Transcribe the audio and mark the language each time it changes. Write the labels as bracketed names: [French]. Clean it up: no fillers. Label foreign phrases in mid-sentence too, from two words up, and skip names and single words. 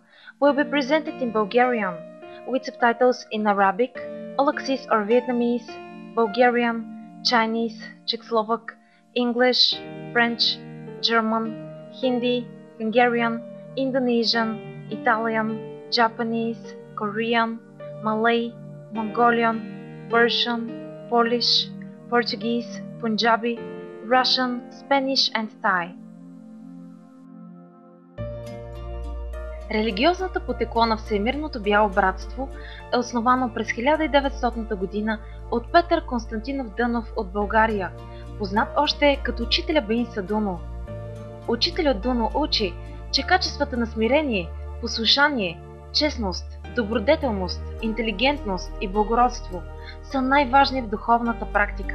[English] will be presented in Bulgarian, with subtitles in Arabic, Aulacese or Vietnamese, Bulgarian, Chinese, Czech Slovak, English, French, German, Hindi, Hungarian, Indonesian, Italian, Japanese, Korean, Malay, Mongolian, Persian, Polish, Portuguese, Punjabi, Russian, Spanish and Thai. [Bulgarian] Религиозната потекло на Всемирното бяло братство е основано през 1900 година от Петър Константинов Дънов от България, познат още като учителя Беинса Дуно. Учителят Дуно учи, че качествата на смирение, послушание, честност, добродетелност, интелигентност и благородство са най-важни в духовната практика.